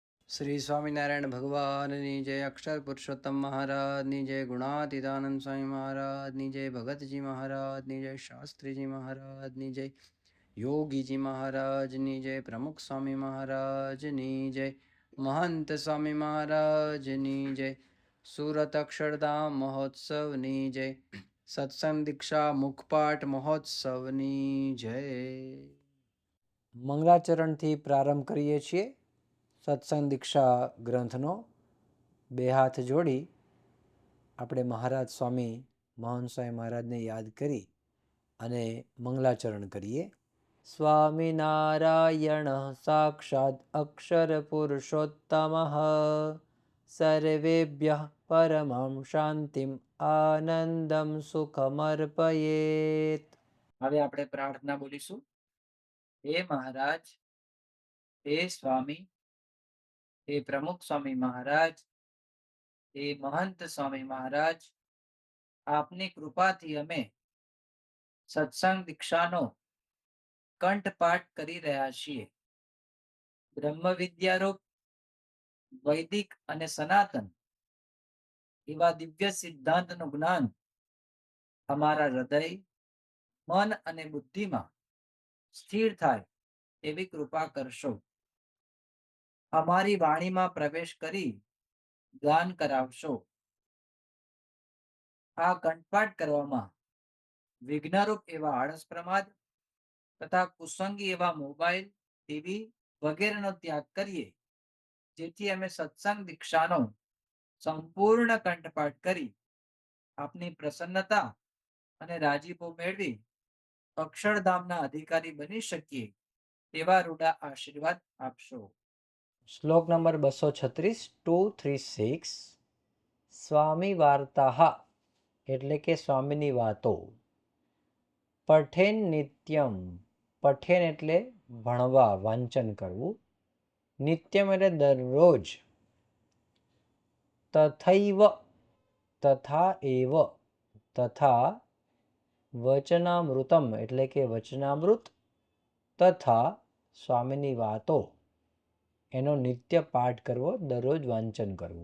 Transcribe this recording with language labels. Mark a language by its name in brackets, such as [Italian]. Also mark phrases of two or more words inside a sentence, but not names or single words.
[Gujarati] શ્રી સ્વામીનારાયણ ભગવાનની જય, અક્ષર પુરુષોત્તમ મહારાજની જય, ગુણાતીતાનંદ સ્વામી મહારાજની જય, ભગતજી મહારાજની જય, શાસ્ત્રીજી મહારાજની જય, યોગીજી મહારાજની જય, પ્રમુખ સ્વામી મહારાજની જય, મહંત સ્વામી મહારાજની જય, સુરત અક્ષરધામ મહોત્સવની જય, સત્સંગ દીક્ષા મુખપાઠ મહોત્સવની જય। મંગલાચરણથી પ્રારંભ કરીએ છીએ સત્સંગ દીક્ષા ગ્રંથનો। બે હાથ જોડી આપણે મહારાજ સ્વામી મહંત સ્વામી મહારાજને યાદ કરી અને મંગલાચરણ કરીએ। [Sanskrit] સ્વામિનારાયણ સાક્ષાત અક્ષર પુરુષોત્તમ સર્વેભ્યઃ પરમં શાંતિમ આનંદમ સુખમર્પયેત। [Gujarati] હવે આપણે પ્રાર્થના બોલીશું। હે મહારાજ, હે સ્વામી, હે પ્રમુખ સ્વામી મહારાજ, હે મહંત સ્વામી મહારાજ, આપની કૃપા થી અમે સત્સંગ દીક્ષાનો કંઠપાઠ કરી રહ્યા છીએ। બ્રહ્મ વિદ્યારૂપ વૈદિક અને સનાતન એવા દિવ્ય સિદ્ધાંતનું જ્ઞાન અમારા હૃદય, મન અને બુદ્ધિ માં સ્થિર થાય એવી કૃપા કરશો। અમારી વાણી માં પ્રવેશ કરી ગાન કરાવશો। આ કંઠપાઠ કરવામાં વિઘ્નરૂપ એવા આળસ પ્રમાદ તથા કુસંગી એવા મોબાઇલ, ટીવી વગેરેનો ત્યાગ કરીએ, જેથી અમે સત્સંગ દીક્ષાનો સંપૂર્ણ કંઠપાઠ કરી આપની પ્રસન્નતા અને રાજીપો મેળવી અક્ષરધામના અધિકારી બની શકીએ તેવા રૂડા આશીર્વાદ આપશો। શ્લોક નંબર 236 236 સ્વામી વાર્તાઃ એટલે કે સ્વામીની વાતો। પઠેન નિત્યમ, પઠેન એટલે ભણવા વાંચન કરવું, નિત્યમ એટલે દરરોજ, તથૈવ તથા એવ, તથા વચનામૃતમ એટલે કે વચનામૃત, તથા સ્વામીની વાતો એનો નિત્ય પાઠ કરવો, દરરોજ વાંચન કરવું।